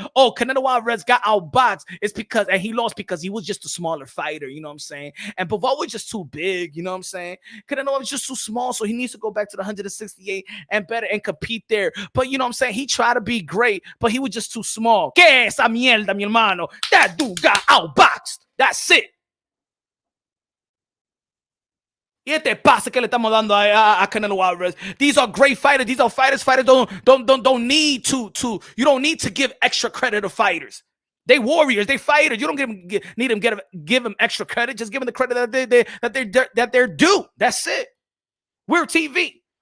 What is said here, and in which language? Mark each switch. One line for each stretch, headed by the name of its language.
English: Oh, Canelo Alvarez got outboxed. It's because, and he lost because he was just a smaller fighter, you know what I'm saying? And Bivol was just too big, you know what I'm saying? Canelo was just too small, so he needs to go back to the 168 and better and compete there. But you know what I'm saying? He tried to be great, but he was just too small.
Spanish: ¿Qué esa mierda, mi hermano?
English: That dude got outboxed. That's it.
Spanish: ¿Qué te pasa que le estamos dando a Canelo Alvarez?
English: These are great fighters. These are fighters. Fighters don't need to. You don't need to give extra credit to fighters. They warriors, they fighters. You don't give them extra credit. Just give them the credit that they're due. That's it. We're TV.